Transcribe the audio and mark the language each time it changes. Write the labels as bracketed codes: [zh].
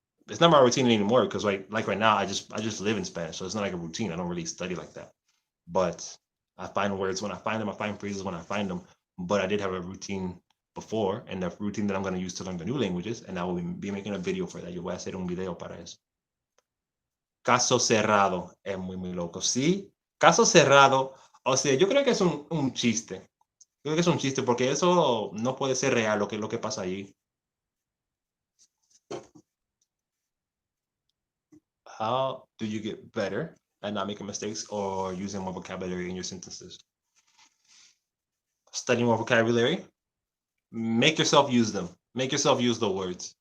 [en] It's not my routine anymore because like right now I just live in Spanish, so it's not like a routine. I don't really study like that. But I find words when I find them, I find phrases when I find them. But I did have a routine before, and the routine that I'm going to use to learn the new languages, and I will be making a video for that. [es] Yo voy a hacer un video para eso. Caso cerrado es muy, muy loco. Sí, caso cerrado. O sea, yo creo que es un chiste. Creo que es un chiste porque eso no puede ser real lo que pasa allí. [en] How do you get better at not making mistakes or using more vocabulary in your sentences? Study more vocabulary. Make yourself use them. Make yourself use the words.